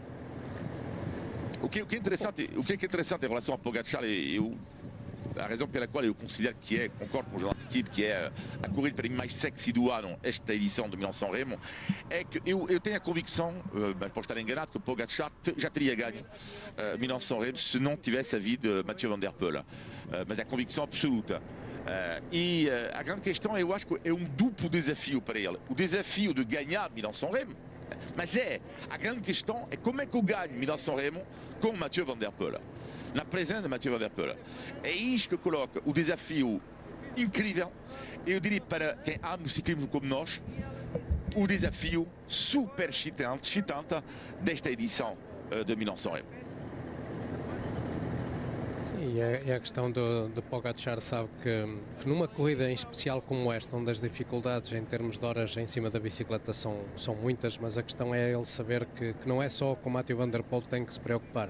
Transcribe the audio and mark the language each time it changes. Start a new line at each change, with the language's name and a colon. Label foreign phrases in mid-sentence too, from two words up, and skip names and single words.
Portuguese: O que é interessante em relação a Pogačar, a razão pela qual eu considero que concordo com o jornal de equipe, que é a corrida para mim mais sexy do ano, esta edição do Milão-San Remo, é que eu tenho a convicção, mas posso estar enganado, que o Pogačar já teria ganho Milão-San Remo se não tivesse havido Mathieu Van Der Poel. Mas é a convicção absoluta. E a grande questão, eu acho que é um duplo desafio para ele. O desafio de ganhar Milão-San Remo, mas a grande questão é como é que eu ganho Milão-San Remo com Mathieu Van Der Poel. Na presença de Mathieu Van Der Poel. É isto que coloca o desafio incrível. Eu diria para quem ama o ciclismo como nós, o desafio super excitante desta edição de Milão-San Remo. Sim, é a questão do Pogačar, sabe que numa corrida em especial como esta, onde as dificuldades em termos de horas em cima da bicicleta são muitas, mas a questão é ele saber que não é só com o Mathieu Van Der Poel que tem que se preocupar.